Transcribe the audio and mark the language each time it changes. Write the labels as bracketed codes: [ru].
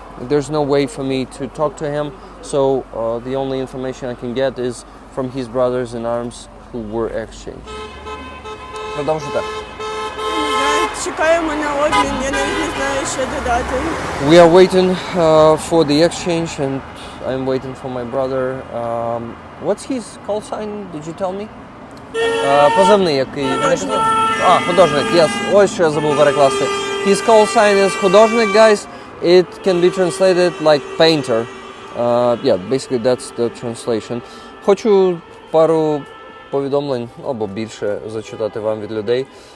[en] There's no way for me to talk to him, so the only information I can get is from his brothers in arms who were exchanged. [uk] Продовжуйте. Чекаємо на обмін, я навіть не знаю, що додати. [en] We are waiting for the exchange, and I'm waiting for my brother. What's his call sign? Did you tell me? [uk] Позивний який? Художник. Художник. Yes. Ось що я забув перекласти. [en] His call sign is художник, guys. It can be translated like painter. Basically that's the translation. [uk] Хочу пару повідомлень або більше зачитати вам від людей.